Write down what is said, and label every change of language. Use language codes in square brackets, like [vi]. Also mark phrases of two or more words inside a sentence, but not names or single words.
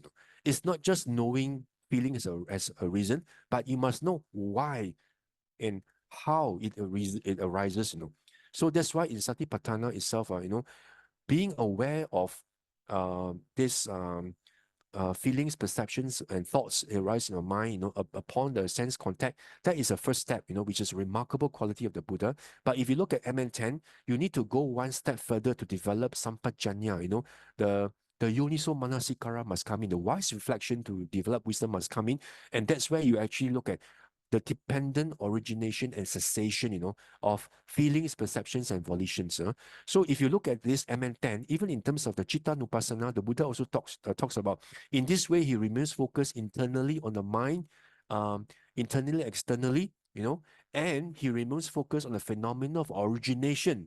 [en] It's not just knowing feeling as a reason, but you must know why and how it arises, So that's why in Satipatthana itself, being aware of this feelings, perceptions, and thoughts arise in your mind, upon the sense contact, that is the first step, which is a remarkable quality of the Buddha. But if you look at MN10, you need to go one step further to develop sampajanya, the [pi] yoniso manasikara [en] must come in, the wise reflection to develop wisdom must come in, and that's where you actually look at the dependent origination and cessation, of feelings, perceptions, and volitions. So if you look at this MN10, even in terms of the [pi] Citta Nupassana, [en] the Buddha also talks about, in this way, he remains focused internally on the mind, internally, externally, and he remains focused on the phenomena of origination.